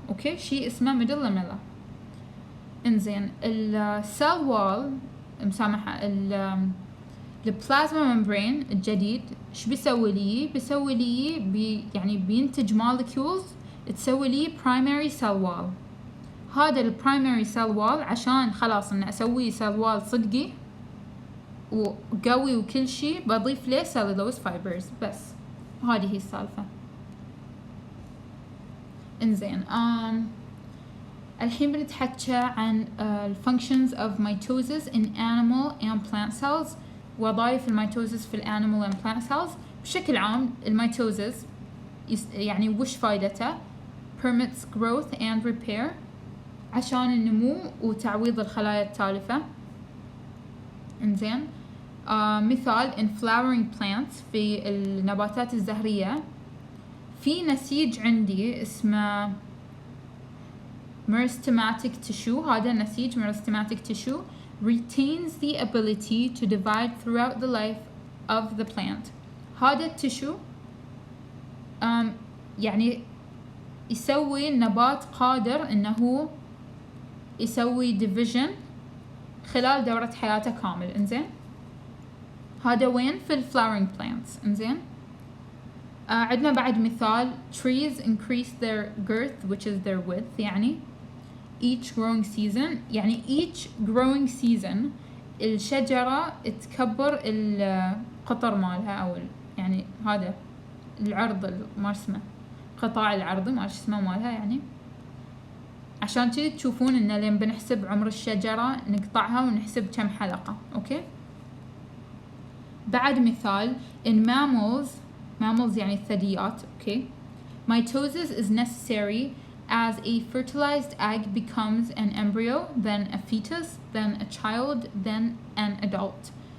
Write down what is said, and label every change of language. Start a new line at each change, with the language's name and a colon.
Arabic: اوكي شيء اسمه middle lamella. انزين السيل وول مسامحة البلازما ممبرين الجديد ايش بيسوي لي؟ بيسوي لي يعني بينتج molecules تسوي لي primary cell wall. هذا البرايمري سيل وول عشان خلاص ان اسوي سيل وول صدقي وقوي وكل شيء بضيف له cellulose fibers بس. هذه هي السالفة. انزين الحين بنتحكى عن
English: functions of mitosis in animal and plant cells.
Arabic: وظائف الميتوزس في الانيمال and plant cells بشكل عام. الميتوزس يعني وش فايدته؟
English: permits growth and repair
Arabic: عشان النمو وتعويض الخلايا التالفة. انزين مثال
English: in flowering plants
Arabic: في النباتات الزهرية في نسيج عندي اسمه meristematic tissue. هذا النسيج
English: meristematic tissue retains the ability to divide throughout the life of the plant.
Arabic: هذا التشو يعني يسوي النبات قادر انه يسوي division خلال دورة حياته كامل. انزين هذا وين؟ في الفلاورينج plants. انزين عندنا بعد مثال
English: trees increase their girth which is their width
Arabic: يعني
English: each growing season
Arabic: يعني each growing season الشجرة تكبر القطر مالها او يعني هذا العرض ما اسمه قطاع العرضي ما اسمه مالها يعني عشان كذي تشوفون ان لين بنحسب عمر الشجرة نقطعها ونحسب كم حلقة. اوكي بعد مثال
English: in mammals
Arabic: يعني الثدييات.
English: Okay mitosis is necessary as a fertilized egg becomes an embryo then a fetus then a child then an adult.